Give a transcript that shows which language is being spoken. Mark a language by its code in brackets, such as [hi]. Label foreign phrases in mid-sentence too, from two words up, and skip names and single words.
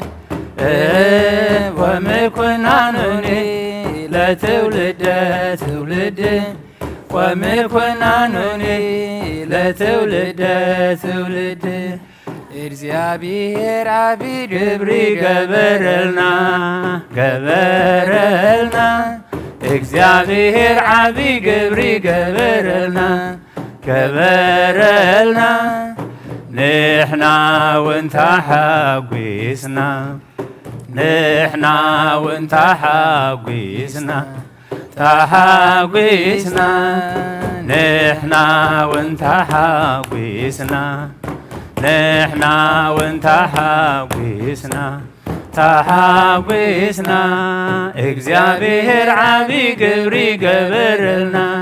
[gez] ወምኵናኑኒ ለትውልደ ትውልድ ወምኵናኑኒ ለትውልደ ትውልድ [ti] እግዚአብሔር ዓቢይ ግብር ገበረልና እግዚአብሔር ዓቢይ ግብር ገበረልና ንሕና እውን ተሓጒስና ንሕና እውን ተሓጒስና እግዚአብሔር ዓቢይ ግብር ገበረልና